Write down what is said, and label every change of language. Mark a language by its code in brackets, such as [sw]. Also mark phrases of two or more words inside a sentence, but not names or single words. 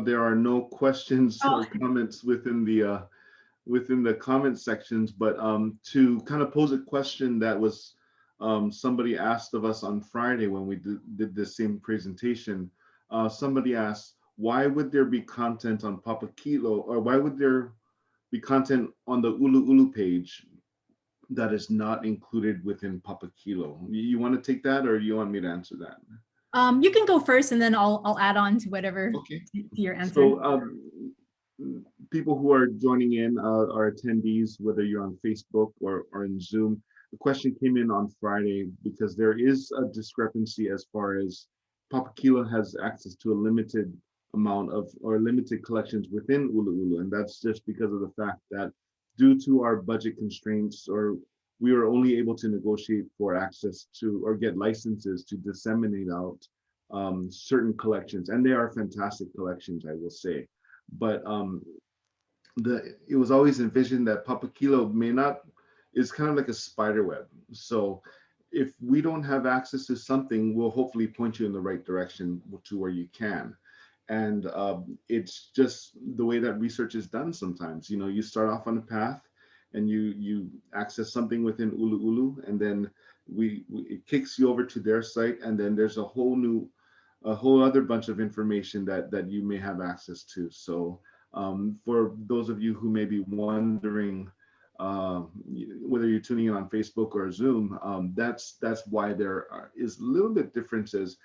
[en] There are no questions or comments within the comment sections, but to kind of pose a question that was somebody asked of us on Friday when we did the same presentation. Somebody asked, why would there be content on Papakilo, or why would there be content on the ʻUluʻulu page that is not included within Papakilo? You want to take that, or you want me to answer that? You can go first, and then I'll add on to whatever Okay. to your answer. So people who are joining in, our attendees, whether you're on Facebook or in Zoom, the question came in on Friday because there is a discrepancy as far as Papakilo has access to a limited amount of, or limited collections within ʻUluʻulu, and that's just because of the fact that due to our budget constraints, or we were only able to negotiate for access to, or get licenses to disseminate out certain collections, and they are fantastic collections, I will say. But it was always envisioned that Papakilo is kind of like a spider web. So if we don't have access to something, we'll hopefully point you in the right direction to where you can. And it's just the way that research is done sometimes. You know, you start off on a path and you access something within ʻUluʻulu, and then it kicks you over to their site, and then there's a whole other bunch of information that you may have access to. So for those of you who may be wondering whether you're tuning in on Facebook or Zoom, that's why there is a little bit differences.